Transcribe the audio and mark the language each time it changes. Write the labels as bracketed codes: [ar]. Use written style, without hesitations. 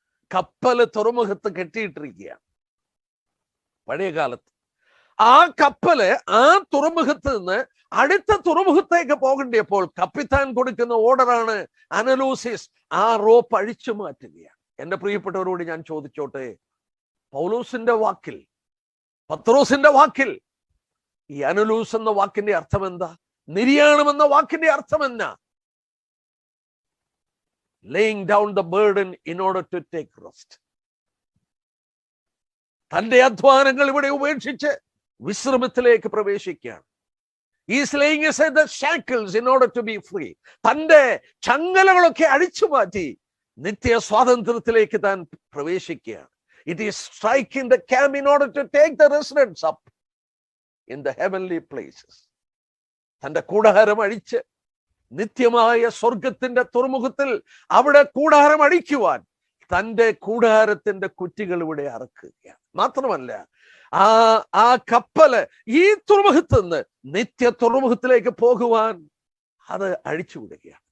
[ml] കപ്പല് തുറമുഖത്ത് കെട്ടിയിട്ടിരിക്കുകയാണ്. പഴയ കാലത്ത് ആ കപ്പല് ആ തുറമുഖത്ത് നിന്ന് അടുത്ത തുറമുഖത്തേക്ക് പോകേണ്ടപ്പോൾ കപ്പിത്താൻ കൊടുക്കുന്ന ഓർഡറാണ് അനലൂസിസ്. ആ റോപ്പ് അഴിച്ചു മാറ്റുകയാണ്. എന്റെ പ്രിയപ്പെട്ടവരോട് ഞാൻ ചോദിച്ചോട്ടെ, പൗലോസിന്റെ വാക്കിൽ, പത്രോസിന്റെ വാക്കിൽ ഈ അനലൂസ് എന്ന വാക്കിന്റെ അർത്ഥം എന്താ? നിര്യാണമെന്ന വാക്കിന്റെ അർത്ഥം എന്നാ? [en] laying down the burden in order to take rest. [ml] തന്റെ അധ്വാനങ്ങൾ ഇവിടെ ഉപേക്ഷിച്ച് വിശ്രമത്തിലേക്ക് പ്രവേശിക്കുകയാണ്. [en] He's laying aside the shackles in order to be free. [ml] തന്റെ ചങ്ങലകളൊക്കെ അഴിച്ചു മാറ്റി നിത്യ സ്വാതന്ത്ര്യത്തിലേക്ക് താൻ പ്രവേശിക്കുകയാണ്. [en] It is striking the camp in order to take the residents up in the heavenly places. [ml] തന്റെ കൂടാരം അഴിച്ച് നിത്യമായ സ്വർഗത്തിന്റെ തുറമുഖത്തിൽ അവിടെ കൂടാരം അടിക്കുവാൻ തന്റെ കൂടാരത്തിന്റെ കുറ്റികൾ ഇവിടെ അറക്കുകയാണ്. മാത്രമല്ല, ആ കപ്പല് ഈ തുറമുഖത്ത് നിന്ന് നിത്യ തുറമുഖത്തിലേക്ക് പോകുവാൻ അത് അഴിച്ചുവിടുകയാണ്.